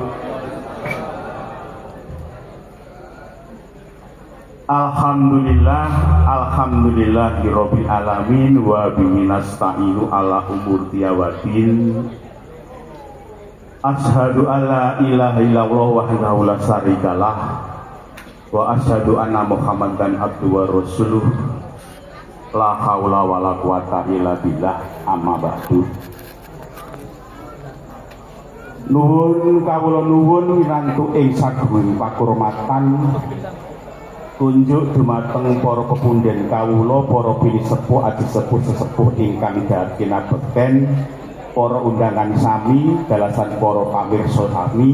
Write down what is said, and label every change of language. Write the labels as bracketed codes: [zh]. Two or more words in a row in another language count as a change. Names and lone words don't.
[ar] الحمد لله رب العالمين وبه نستعين على أمور الدنيا والدين. أشهد أن لا إله إلا الله وحده لا شريك له وأشهد أن محمدا عبده ورسوله. لا حول ولا قوة إلا بالله، أما بعد. [jv] Nuwun kawula nuwun wirantu ing sagunging pakurmatan kunjuk dumateng para pepundhen kawula, para pilih sepuh adi sepuh sesepuh ingkang kinabekten, para undangan sami, dalasan para pamirsa sami.